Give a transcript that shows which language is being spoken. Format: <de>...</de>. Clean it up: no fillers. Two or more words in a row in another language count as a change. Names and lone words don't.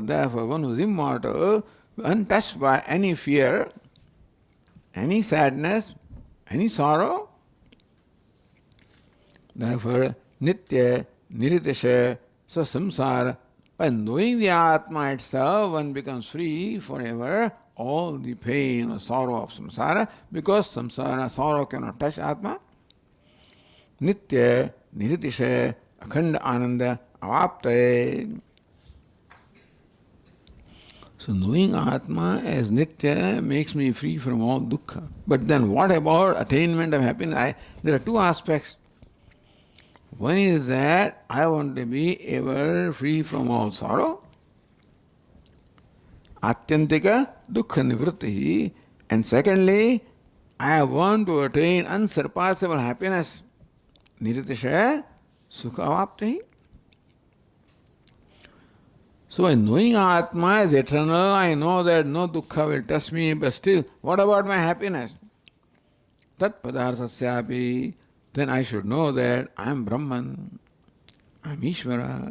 <en>Therefore, one who is immortal, untouched by any fear, any sadness, any sorrow. Therefore,</en> <sa>nitya, niritasha,</sa> <en>so samsara. By knowing the Atma itself, one becomes free forever all the pain or sorrow of samsara, because samsara, sorrow cannot touch Atma.</en> <sa>Nitya, niritisha, akhanda ananda, avaptaye.</sa> <en>So knowing Atma as Nitya makes me free from all dukkha. But then what about attainment of happiness? There are two aspects. One is that I want to be ever free from all sorrow.</en> <sa>Atyantika dukkha nivritti.</sa> <en>And secondly, I want to attain unsurpassable happiness.</en> <sa>Nirtishaya sukha avapti.</sa> <en>So by knowing Atma is eternal, I know that no dukkha will touch me, but still, what about my happiness?</en> <sa>Tat padarthasyapi.</sa> <en>Then I should know that I am Brahman, I am Ishvara.</en>